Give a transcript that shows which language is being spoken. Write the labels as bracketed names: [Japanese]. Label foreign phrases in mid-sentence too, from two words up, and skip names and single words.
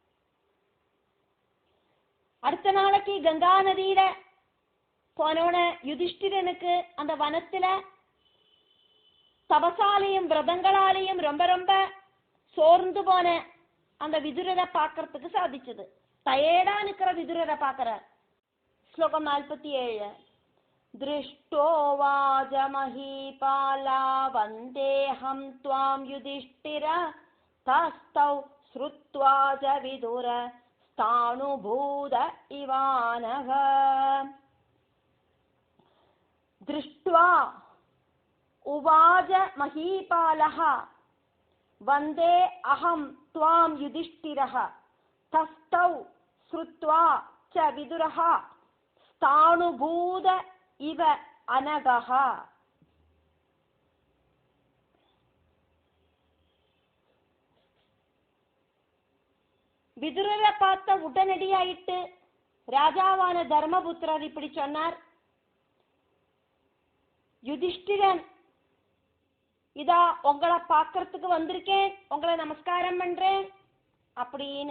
[Tamil] அடுத்த நாளைக்கு கங்கா நதியில போனோன யுதிஷ்டிரனுக்கு அந்த வனத்துல தபசாலையும் விரதங்களாலையும் ரொம்ப ரொம்ப சோர்ந்து போன அந்த விதுரரை பார்க்கறதுக்கு சாதிச்சது. டயர்டா நிக்கிற விதுரரை பார்க்கிறார். ஸ்லோகம் 47. [Sanskrit] दृष्टो वाजमहीपाला वन्देऽहं त्वां युधिष्ठिर तस्थौ श्रुत्वा च विदुर स्थाणुभूत इवानघ दृष्ट्वा उवाच महीपालः वन्दे अहं त्वां युधिष्ठिरः तस्थौ श्रुत्वा च विदुरः स्थाणुभूत इव अनघः. [Tamil] விதுரரை பார்த்த உடனடியாயிட்டு ராஜாவான தர்மபுத்திரர் இப்படி சொன்னார், யுதிஷ்டிரன் இதா உங்களை பார்க்கறதுக்கு வந்திருக்கேன், உங்களை நமஸ்காரம் பண்றேன் அப்படின்னு.